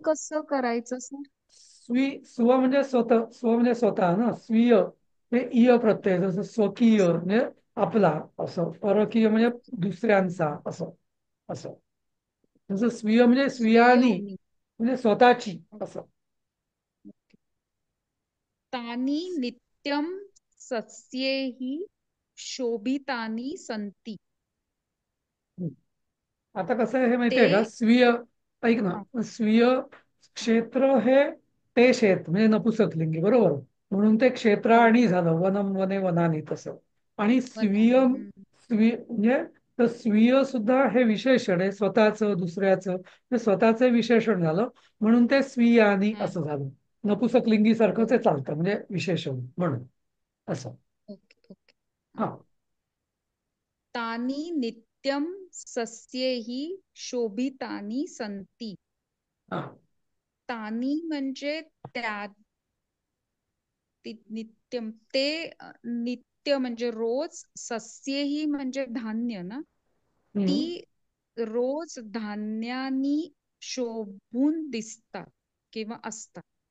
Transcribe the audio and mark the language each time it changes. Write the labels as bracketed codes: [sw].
[mr] कसं करायचं सर? स्व म्हणजे स्वतः, स्व म्हणजे स्वतः ना. स्वीय हे इय प्रत्यय, जसं स्वकीय म्हणजे आपला असं, परकीय म्हणजे दुसऱ्यांचा असं. असं जसं स्वीय म्हणजे स्वीयानी स्वीयोनी. म्हणजे स्वतःची असं. [sa] तानी नित्यं सस्यैः शोभितानि सन्ति. [mr] आता कसं आहे हे माहितीये का? ते स्वीय, ऐक ना, हा, स्वीय क्षेत्र हे ते शेत म्हणजे नपुसकलिंगी, बरोबर. म्हणून ते बरोबर. क्षेत्राणी झालं, वनम वने वनानी तसं. आणि स्वीय वनानी. म्हणजे तर स्वीय सुद्धा हे विशेषण आहे, स्वतःचं दुसऱ्याचं, ते स्वतःचं विशेषण झालं, म्हणून ते स्वीयानी असं झालं. नपुसकलिंगी सारखं ते बरोबर. चालतं, म्हणजे विशेषण म्हणून असं. Okay okay. हा, [sa] तानि नित्यं सस्यैः शोभितानि सन्ति. [mr] हा, तानि म्हणजे नित्यम ते नित्य म्हणजे रोज, सस्येही म्हणजे धान्य ना, हम्म, ती रोज धान्यानी शोभून दिसतात किंवा असतात.